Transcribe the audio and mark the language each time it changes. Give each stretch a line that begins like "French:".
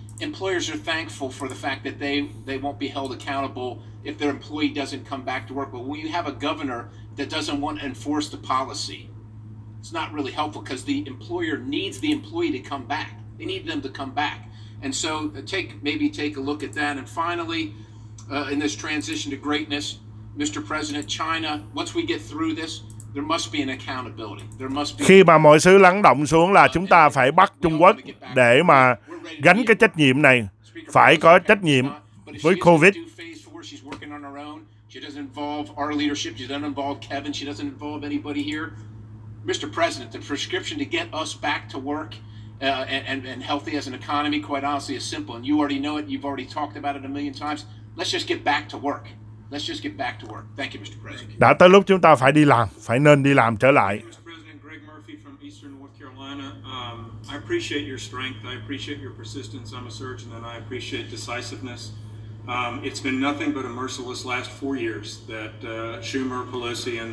English: Employers are thankful for the fact that they won't be held accountable if their employee doesn't come back to work. But when you have a governor that doesn't want to enforce the policy, it's not really helpful because the employer needs the employee to come back. They need them to come back. And so take a look at that. And finally, in this transition to greatness, Mr. President, China, once we get through this, There must be an accountability. There must be.
Vietnamese: Khi mà mọi thứ lắng động xuống là chúng ta phải bắt Trung Quốc để mà gánh cái trách nhiệm này, phải có trách nhiệm với Covid.
English: She's working on her own. She doesn't involve our leadership. She doesn't involve Kevin. She doesn't involve anybody here. Mr. President, the prescription to get us back to work and healthy as an economy, quite honestly, is simple. And you already know it. You've already talked about it a million times. Let's just get back to work. Let's just get back to work. Thank you, Mr. President.
Vietnamese: Đã tới lúc chúng ta phải đi làm, phải nên đi làm trở lại.
English: Mr. President, Greg Murphy from Eastern North Carolina. I appreciate your strength. I appreciate your persistence. I'm a surgeon, and I appreciate decisiveness. It's been nothing but a merciless last 4 years that Schumer, Pelosi and